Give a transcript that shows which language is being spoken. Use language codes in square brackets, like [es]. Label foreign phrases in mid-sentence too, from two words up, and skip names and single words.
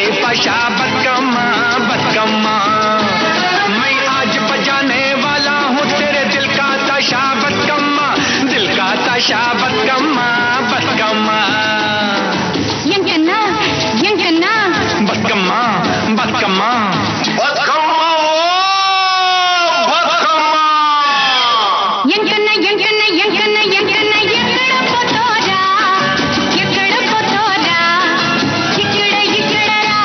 [hi] पाशा बदकम्मा बदकम्मा मैं आज बजाने वाला हूँ तेरे दिल का ताशा बदकम्मा बदकम्मा बदकम्मा [te] ఎంకన్నా ఎంకన్నా [hi] बदकम्मा बदकम्मा [te] ఎంకన్నా ఎంకన్నా ఎంకన్నా ఎంకన్నా ఎక్కడ పోతారా ఇక్కడ రా